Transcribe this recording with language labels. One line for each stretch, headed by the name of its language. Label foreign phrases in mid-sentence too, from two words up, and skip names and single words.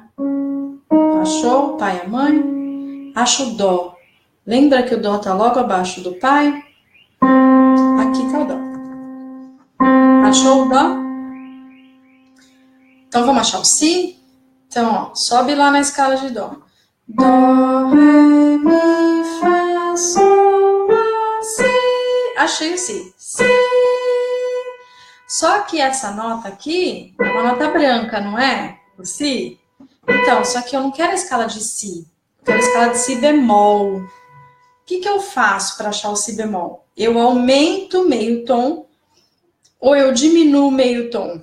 Portuguese: Achou o pai e a mãe? Acha o dó. Lembra que o dó tá logo abaixo do pai? Aqui tá o dó. Achou o dó? Então vamos achar o si? Então, ó, sobe lá na escala de dó. Dó, ré, mi, fá, sol, lá, si. Achei o si. Si. Só que essa nota aqui é uma nota branca, não é? O si? Então, só que eu não quero a escala de si. Eu quero a escala de si bemol. O que eu faço para achar o si bemol? Eu aumento meio tom ou eu diminuo meio tom?